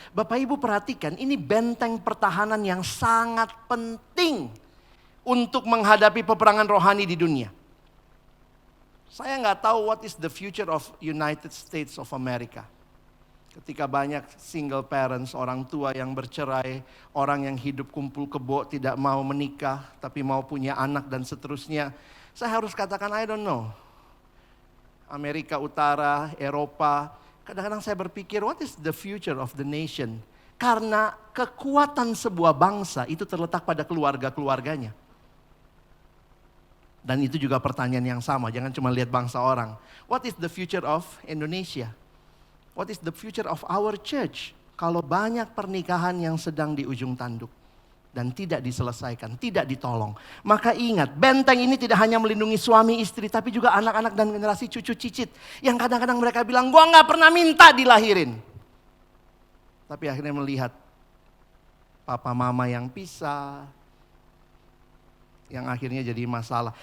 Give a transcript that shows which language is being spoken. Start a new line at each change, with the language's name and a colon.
Indonesian: Bapak Ibu perhatikan, ini benteng pertahanan yang sangat penting untuk menghadapi peperangan rohani di dunia. Saya nggak tahu
English: what is the future of United States of America.
Indonesian: Ketika banyak single parents, orang tua yang bercerai, orang yang hidup kumpul kebo, tidak mau menikah, tapi mau punya anak dan seterusnya. Saya harus katakan
English: I don't know. Amerika Utara, Eropa,
Indonesian: kadang-kadang saya berpikir
English: what is the future of the nation
Indonesian: Karena kekuatan sebuah bangsa itu terletak pada keluarga-keluarganya. Dan itu juga pertanyaan yang sama, jangan cuma lihat bangsa orang.
English: What is the future of Indonesia? What is the future of our church?
Indonesian: Kalau banyak pernikahan yang sedang di ujung tanduk dan tidak diselesaikan, tidak ditolong. Maka ingat, benteng ini tidak hanya melindungi suami istri, tapi juga anak-anak dan generasi cucu cicit. Yang kadang-kadang mereka bilang, gua gak pernah minta dilahirin. Tapi akhirnya melihat papa mama yang pisah, yang akhirnya jadi masalah.